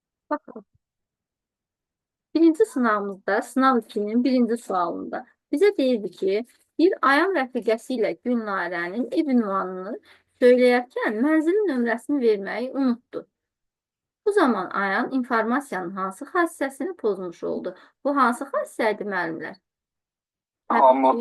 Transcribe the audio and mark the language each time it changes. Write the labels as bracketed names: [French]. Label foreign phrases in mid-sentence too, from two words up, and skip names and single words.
[Azerbaijani] Bakalım. Birinci sınavımızda, sınav 2'nin birinci sualında bize deyirdi ki, bir ayan rəfiqəsi ilə Günlarənin ev ünvanını söyləyərkən mənzilin nömrəsini verməyi unutdu. Bu zaman ayan informasiyanın hansı xassəsini pozmuş oldu? Bu hansı xassə idi müəllimlər? Təbii ki,